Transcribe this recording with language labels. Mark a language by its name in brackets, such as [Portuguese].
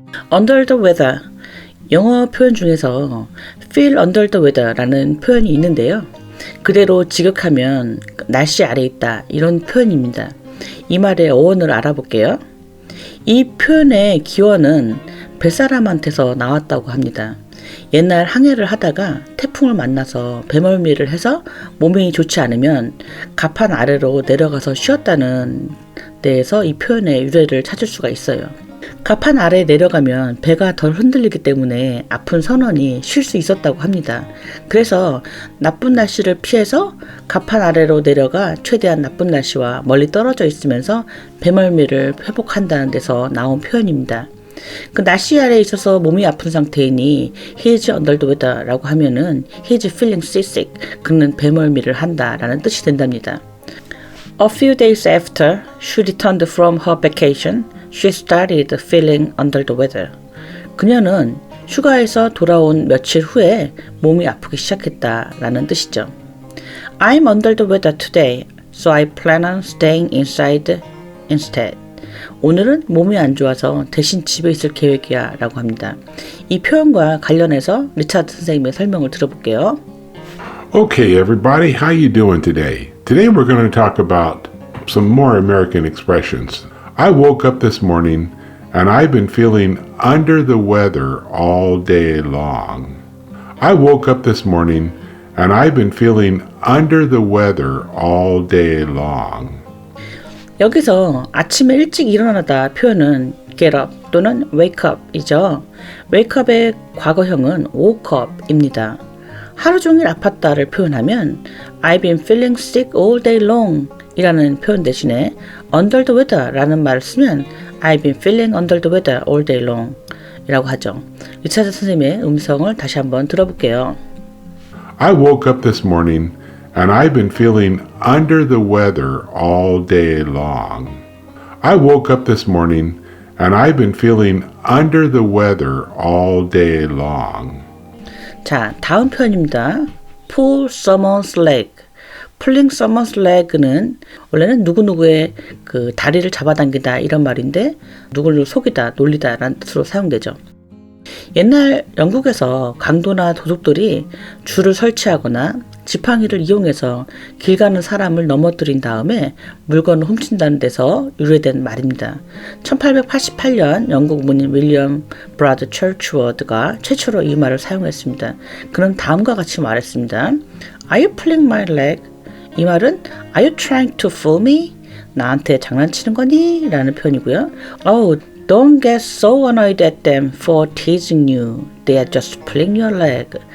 [English] Under the weather. [Korean] 영어 표현 중에서 feel under the weather라는 표현이 있는데요. 그대로 지극하면 날씨 아래에 있다 이런 표현입니다. 이 말의 어원을 알아볼게요. 이 표현의 기원은 뱃사람한테서 나왔다고 합니다. 옛날 항해를 하다가 태풍을 만나서 배멀미를 해서 몸이 좋지 않으면 갑판 아래로 내려가서 쉬었다는 데에서 이 표현의 유래를 찾을 수가 있어요. 갑판 아래에 내려가면 배가 덜 흔들리기 때문에 아픈 선원이 쉴 수 있었다고 합니다. 그래서 나쁜 날씨를 피해서 갑판 아래로 내려가 최대한 나쁜 날씨와 멀리 떨어져 있으면서 배멀미를 회복한다는 데서 나온 표현입니다. 그 날씨 아래에 있어서 몸이 아픈 상태이니 [English] he's under the weather [Korean] 라고 하면은 [English] he's feeling seasick, [Korean] 그는 배멀미를 한다라는 뜻이 된답니다. [English] A few days after she returned from her vacation, she started feeling under the weather. [Korean] 그녀는 휴가에서 돌아온 며칠 후에 몸이 아프기 시작했다라는 뜻이죠. [English] I'm under the weather today, so I plan on staying inside instead. [Korean] 오늘은 몸이 안 좋아서 대신 집에 있을 계획이야 라고 합니다. 이 표현과 관련해서 리차드 선생님의 설명을 들어볼게요. [English] Okay, everybody, how you doing today? Today we're going to talk about some more American expressions. I woke up this morning and I've been feeling under the weather all day long. I woke up this morning and I've been feeling under the weather all day long. [Korean] 여기서 아침에 일찍 일어나다 표현은 get up 또는 wake up 이죠. wake up의 과거형은 woke up 입니다. 하루 종일 아팠다를 표현하면 [English] I've been feeling sick all day long [Korean] 이라는 표현 대신에 under the weather 라는 말을 쓰면 [English] I've been feeling under the weather all day long [Korean] 이라고 하죠. 리차드 선생님의 음성을 다시 한번 들어볼게요. [English] I woke up this morning and I've been feeling under the weather all day long. I woke up this morning and I've been feeling under the weather all day long. [Korean] 자, 다음 표현입니다. pull someone's leg. pulling someone's leg는 원래는 누구누구의 그 다리를 잡아당기다 이런 말인데 누구를 속이다, 놀리다 라는 뜻으로 사용되죠. 옛날 영국에서 강도나 도둑들이 줄을 설치하거나 지팡이를 이용해서 길 가는 사람을 넘어뜨린 다음에 물건을 훔친다는 데서 유래된 말입니다. 1888년 영국 문인 윌리엄 브라드 철치워드가 최초로 이 말을 사용했습니다. 그는 다음과 같이 말했습니다. [English] Are you pulling my leg? [Korean] 이 말은 [English] Are you trying to fool me? [Korean] 나한테 장난치는 거니? 라는 표현이고요. [English] Oh, don't get so annoyed at them for teasing you. They are just pulling your leg.